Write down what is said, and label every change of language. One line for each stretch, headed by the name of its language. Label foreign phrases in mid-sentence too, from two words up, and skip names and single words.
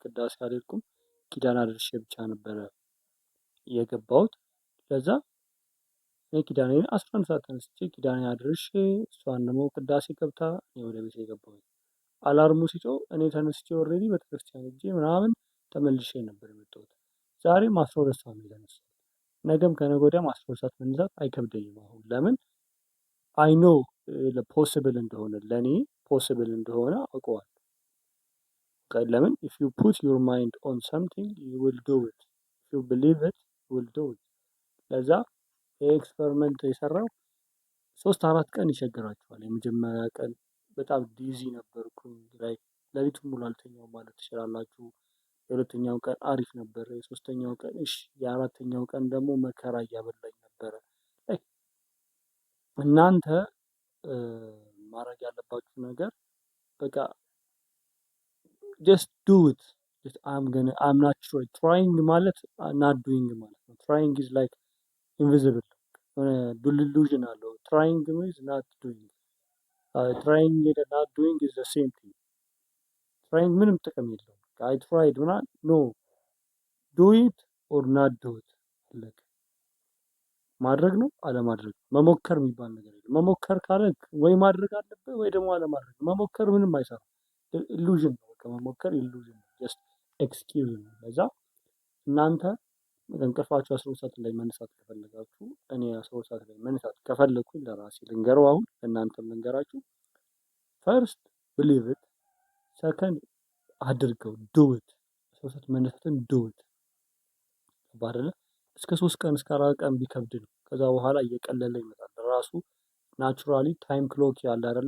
Amharic: ቅዳሴ አልሄድኩም። ኪዳን አድርሼ ብቻ ነበረ የገባሁት። ለዛ እኔ ኪዳኔን 11 ሰዓት ተነስቼ ኪዳኔ አድርሼ እሷን ደግሞ ቅዳሴ ገብታ እኔ ወደ ቤት የገባሁት። አላርሙ ሲጮህ እኔ ተነስቼ ኦልሬዲ ቤተክርስቲያን ሄጄ ምናምን ተመልሼ ነበር የመጣሁት። ዛሬም 12 ሰዓት ነው የተነሳሁት። ነገም ከነገ ወዲያም 12 ሰዓት መነሳት አይከብደኝም። አሁን ለምን
English: I know possible
Amharic: እንደሆነ ለኔ ፖስብል እንደሆነ አውቀዋለሁ። ለምን
English: if you put your mind on something you will do it if you believe it you will do it።
Amharic: ለዛ ኤክስፐሪመንት የሰራው 3-4 ቀን ይቸግራችኋል። የመጀመሪያ ቀን በጣም ቢዚ ነበርኩኝ ላይ ሌሊቱን ሙሉ አልተኛውም ማለት ትችላላችሁ። የሁለተኛው ቀን አሪፍ ነበረ። የሶስተኛው ቀን እሺ፣ የአራተኛው ቀን ደግሞ መከራ እያበላኝ ነበረ። እናንተ ማድረግ ያለባችሁ ነገር በቃ
English: just do it I'm not trying ማለት not doing
Amharic: ማለት ነው።
English: trying is like invisible delusion አለው። trying is not doing trying and not doing is the same thing። trying
Amharic: ምንም ጥቅም የለውም።
English: I tried
Amharic: ምናምን
English: no do it or not do it
Amharic: አለቀ። ማድረግ ነው አለማድረግ መሞከር የሚባል ነገር የለም። መሞከር ካለክ ወይ ማድረግ አለብህ ወይ ደግሞ አለማድረግ። መሞከር ምንም አይሰራም። ኢሉዥን ነው። በቃ መሞከር ኢሉዥን ነው። ጀስት ኤክስኪውዝ ነው። ለዛ እናንተ እንቅልፋችሁ 12 ሰዓት ላይ መነሳት ከፈለጋችሁ እኔ 12 ሰዓት ላይ መነሳት ከፈለኩኝ ለራሴ ልንገረው አሁን ለእናንተም ልንገራችሁ።
English: first believe it፣
Amharic: ሰከንድ አድርገው
English: do it።
Amharic: 12 ሰዓት መነሳትን
English: do it
Amharic: ባደለ እስከ 3 ቀን እስከ 4 ቀን ቢከብድ ነው። ከዛ በኋላ እየቀለለ ይመጣል። ራሱ
English: naturally time clock
Amharic: ያለ አይደለ?